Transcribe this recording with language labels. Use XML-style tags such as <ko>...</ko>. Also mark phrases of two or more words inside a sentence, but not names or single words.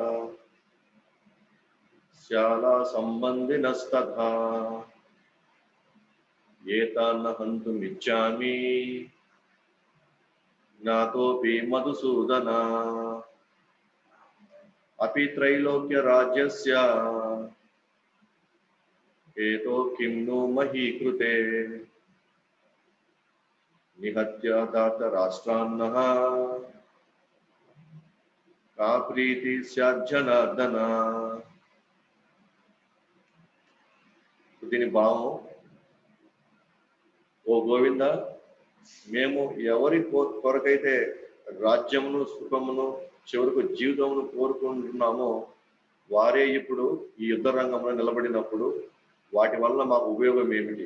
<sa>श्याला सम्बन्धिनस्तथा एतान् हन्तुमिच्छामि ज्ञातोऽपि मधुसूदन अपि त्रैलोक्यराज्यस्य हेतो किं नु मही कृते निहत्य दातराष्ट्रान्नः का प्रीति स्याज्जनार्दन.</sa> <te>దీని భావం, ఓ గోవింద, మేము ఎవరి కొరకైతే రాజ్యమును సుఖమును చివరకు జీవితమును కోరుకుంటున్నామో వారే ఇప్పుడు ఈ యుద్ధ రంగంలో నిలబడినప్పుడు వాటి వల్ల మాకు ఉపయోగం ఏమిటి?</te>